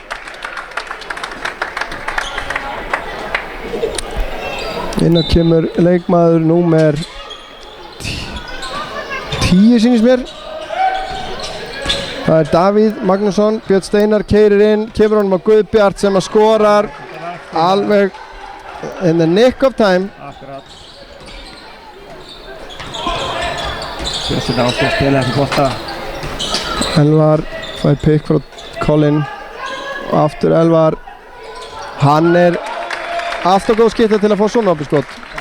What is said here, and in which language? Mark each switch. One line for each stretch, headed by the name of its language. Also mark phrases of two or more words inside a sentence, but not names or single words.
Icelandic: Inn á kemur leikmaður númer 10 sýnist mér. Það er Davíð Magnússon, Björn Steinar keyrir inn, kemur honum á Guðbjart sem að skorar alveg
English: in the nick of time.
Icelandic: Akkurat. Bjössi náttúrulega að spila þessi bolta. Elvar fær pick frá Colin og aftur Elvar. Hann er alltaf góð skipta til að fá svona opið skot.